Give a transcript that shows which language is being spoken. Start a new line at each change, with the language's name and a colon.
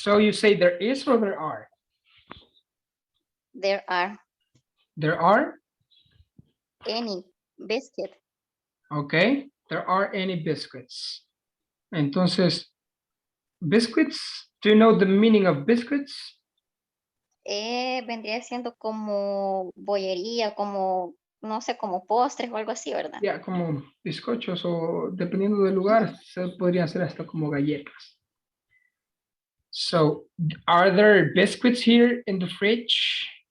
English: So you say there is or there are? There are There are? any biscuit. Okay. There are any biscuits. Entonces, biscuits, do you know the meaning of biscuits?
Spanish: Vendría siendo como bollería, como, no sé, como postres o algo así, ¿verdad? Ya, como bizcochos o dependiendo del lugar, podrían ser hasta como galletas.
English: So, are there biscuits here in the fridge?